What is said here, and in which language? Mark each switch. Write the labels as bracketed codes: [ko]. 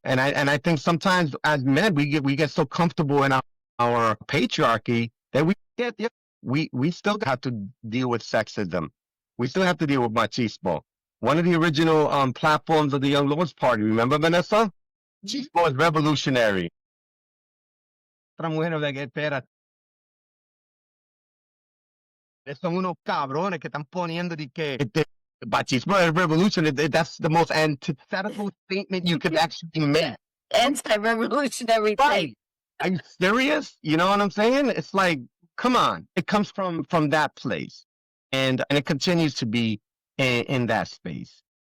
[en] And I think sometimes as men, we get so comfortable in our patriarchy that we still have to deal with sexism. We still have to deal with machismo. One of the original platforms of the Young Lords Party, remember, Vanessa? Machismo is revolutionary. [es] Otra mujer de que espera. Son unos cabrones que están poniendo de que [en] machismo is revolutionary. That's the most antithetical statement you could actually make. Anti-revolutionary thing. Are you serious? You know what I'm saying? It's like, come on. It comes from that place. And it continues to be in that space.